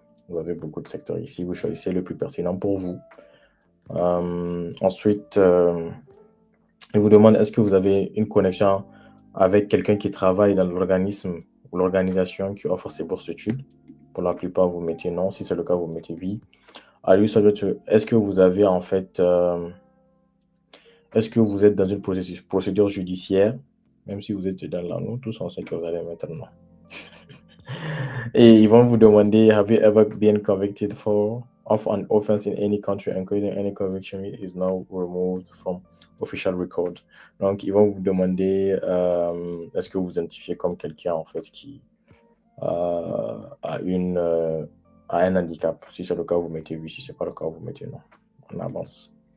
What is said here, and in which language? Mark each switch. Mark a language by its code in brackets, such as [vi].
[fr] Vous avez beaucoup de secteurs ici, vous choisissez le plus pertinent pour vous. Ensuite, il vous demande est-ce que vous avez une connexion avec quelqu'un qui travaille dans l'organisme ou l'organisation qui offre ces bourses d'études. Pour la plupart, vous mettez non. Si c'est le cas, vous mettez oui. Est-ce que vous avez en fait... est-ce que vous êtes dans une procédure judiciaire? Même si vous êtes dans la nous, tous on sait que vous allez mettre non. Et ils vont vous demander, [en] have you ever been convicted of an offense in any country, including any conviction is now removed from official record. [fr] Donc, ils vont vous demander, est-ce que vous vous identifiez comme quelqu'un, en fait, qui a un handicap? Si c'est le cas, vous mettez oui. Si c'est pas le cas, vous mettez non. On avance.